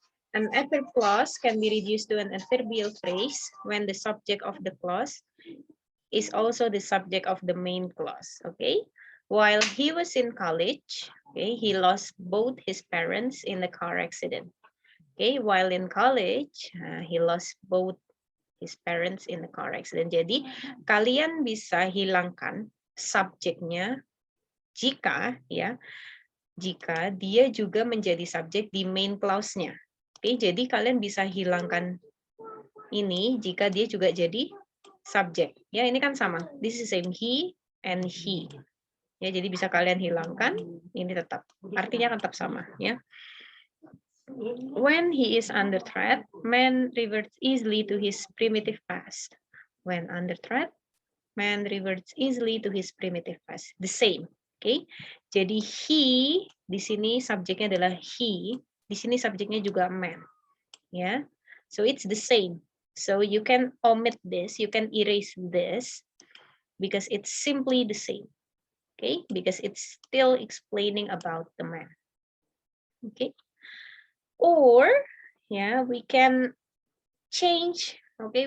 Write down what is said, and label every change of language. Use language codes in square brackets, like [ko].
[en] An adverb clause can be reduced to an adverbial phrase when the subject of the clause is also the subject of the main clause, okay? While he was in college, okay, he lost both his parents in a car accident. Okay, while in college, he lost both his parents in a car accident. [id] Jadi, kalian bisa hilangkan subjeknya jika dia juga menjadi subjek di main clause-nya. Oke, jadi kalian bisa hilangkan ini jika dia juga jadi subjek. Ya, ini kan sama. [en] This is same, he and he. [id] Ya, jadi bisa kalian hilangkan, ini tetap artinya tetap sama, ya. [en] When he is under threat, man reverts easily to his primitive past. When under threat, man reverts easily to his primitive past. The same, okay? [id] Jadi he di sini subjeknya adalah he, di sini subjeknya juga man, ya. [en] So it's the same. So you can omit this, you can erase this because it's simply the same, okay? Because it's still explaining about the man, okay? Or yeah, we can change, okay?